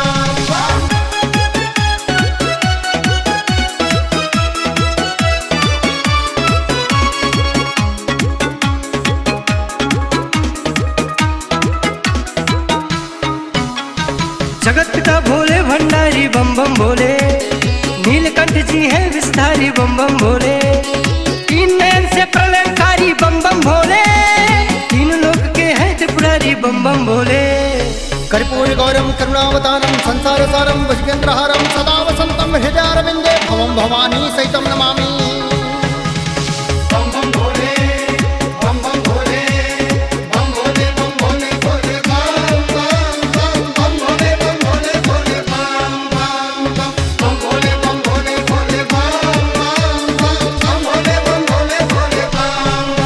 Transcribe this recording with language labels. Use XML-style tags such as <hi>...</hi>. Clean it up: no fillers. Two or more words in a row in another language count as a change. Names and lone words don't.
<hi>जगत पिता भोले भंडारी बम बम भोले, नीलकंठ जी हैं विस्तारी बम बम भोले, तीन नयन से प्रलयकारी बम बम भोले, तीन लोक के हैं त्रिपुरारी बम बम भोले।</hi> <sa>कर्पूर गौरम करुणावतारम संसार सारम वशिकेन्द्रहारम सदा वसंतम हृदयारविंदे भवम भवानी सहितम नमामि।</sa> <hi>बम बम भोले, बम बम भोले, बम भोले बम भोले भोले बम भोले बम भोले भोले बम भोले बम भोले भोले बम भोले बम भोले भोले बम।</hi>